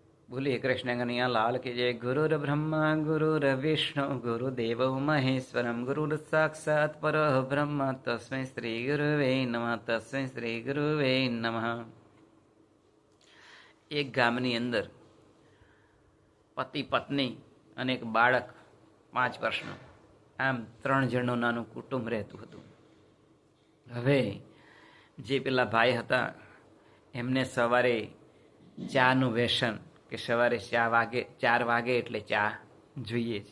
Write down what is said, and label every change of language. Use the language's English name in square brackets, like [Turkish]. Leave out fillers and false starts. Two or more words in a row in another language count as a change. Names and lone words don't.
[Hindi] बोलिए कृष्ण कन्हैया लाल की जय। [Sanskrit] गुरुर ब्रह्मा गुरुर विष्णु गुरुदेव महेश्वरम गुरुर साक्षात पर ब्रह्म तस्मै श्री गुरुवे नमः तस्मै श्री गुरुवे नमः। [Gujarati] एक ગામની અંદર પતિ પત્ની અને એક બાળક 5 વર્ષનું, આમ 3 જણનું નાનું કુટુંબ રહેતું હતું. હવે જે પેલા ભાઈ હતા એમને સવારે ચાનું વ્યસન, કે સવારે 4 વાગે એટલે ચા જોઈએ જ.